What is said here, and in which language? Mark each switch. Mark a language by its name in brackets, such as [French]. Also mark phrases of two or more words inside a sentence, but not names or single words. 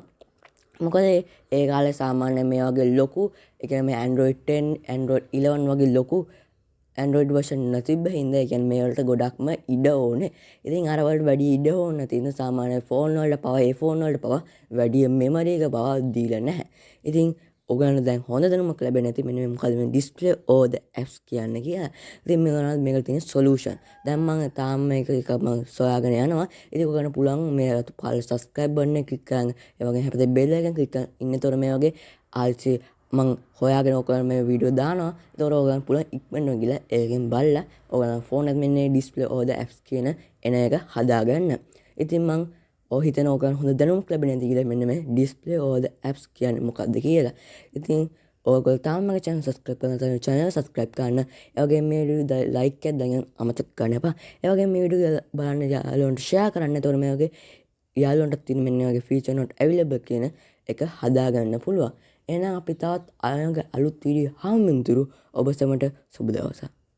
[Sinhala] මොකද ඒ කාලේ සාමාන්‍ය මේ වගේ ලොකු ඒ කියන්නේ මේ Android 10 Android 11 වගේ ලොකු Android version නැතිබ්බ හින්දා ඒ කියන්නේ මේ වලට ගොඩක්ම ඉඩ ඕනේ. ඉතින් අර වලට වැඩි ඉඩ ඕන තියෙන සාමාන්‍ය ෆෝන් වලට පවා ඒ ෆෝන් වලට පවා වැඩි මෙමරි එක පවා දීලා නැහැ. ඉතින් ඔයගොල්ලෝ දැන් හොඳ දැනුමක් ලැබෙන්නේ නැති මෙන්න මේ මොකද මේ [English] display all the apps [Sinhala] කියන්නේ කියලා. ඉතින් මේකට තියෙන solution. දැන් මම තාම මේක මම සොයාගෙන යනවා. ඉතින් ඔයගොල්ලෝ පුළුවන් මේ පහළ [English] subscribe button [Sinhala] එක click කරන්න. ඒ වගේම හැපතේ bell එකෙන් click කරන්න. ඉන්නතොර මේ වගේ ආල්සි මං හොයාගෙන ඔයගොල්ලෝ මේ වීඩියෝ දානවා. ඒතකොට ඔයගොල්ලන් පුළුවන් ඉක්මනටම ගිහලා ඒකෙන් බලලා ඔයගොල්ලන් ෆෝන් එකේ මෙන්න [English] display all the apps [Sinhala] කියන එන එක හදාගන්න. ඉතින් මං හිතන ඔයගොල්ලන් හොඳ දැනුමක් ලැබෙන්නේ නැති කියලා මෙන්න මේ [English] display all the apps [Sinhala] කියන්නේ මොකක්ද කියලා. ඉතින් ඔයගොල්ලෝ තාම මගේ [English] channel subscribe [Sinhala] කරන්න නැත්නම් [English] channel subscribe [Sinhala] කරන්න. ඒ වගේම මේ වීඩියෝ like එකක් දැන් අමතක කරන්න එපා. ඒ වගේම මේ වීඩියෝ බලන්න යාළුවන්ට share කරන්න. ඒතකොට මේ වගේ යාළුවන්ට තියෙන මෙන්න වගේ [English] feature not available [Sinhala] කියන එක හදාගන්න පුළුවන්. එහෙනම් අපි තවත් අලුත් වීඩියෝ හමුවෙන්තුරු ඔබ සැමට සුබ දවසක්.